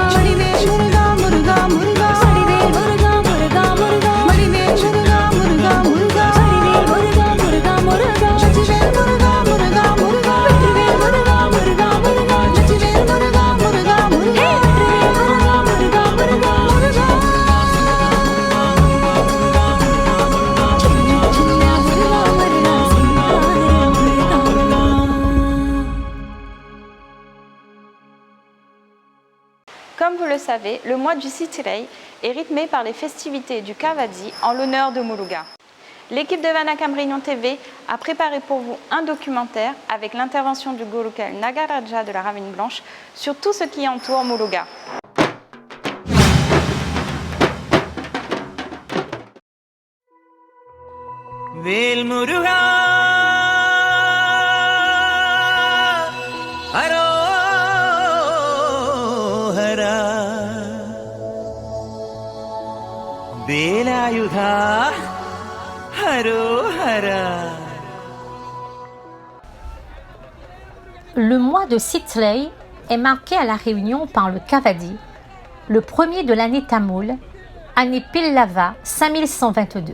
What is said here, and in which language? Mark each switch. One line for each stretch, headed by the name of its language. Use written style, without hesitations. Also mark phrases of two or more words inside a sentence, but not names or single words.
Tamil: வடிவேல் முருகா முருகா முருகா வடிவேல் முருகா முருகா முருகா வடிவேல் முருகா முருகா முருகா வடிவேல் முருகா முருகா முருகா சச்சிவேல் முருகா முருகா முருகா வெற்றிவேல் முருகா முருகா முருகா சச்சிவேல் முருகா முருகா முருகா வெற்றிவேல் முருகா முருகா முருகா முருகா சின்ன சின்ன முருகா முருகா சிங்கார முருகா
French: Comme vous le savez, le mois du Sitirei est rythmé par les festivités du Kavadi en l'honneur de Muruga. L'équipe de Vanakam Réunion TV a préparé pour vous un documentaire avec l'intervention du Gurukul Nagaraja de la Ravine Blanche sur tout ce qui entoure Muruga.
Tamil: வேல் முருகா ஹரோஹரா வேலாயுதா ஹரோஹரா.
French: Le mois de Sitley est marqué à La Réunion par le Kavadi, le premier de l'année tamoule, année Pillava 5122.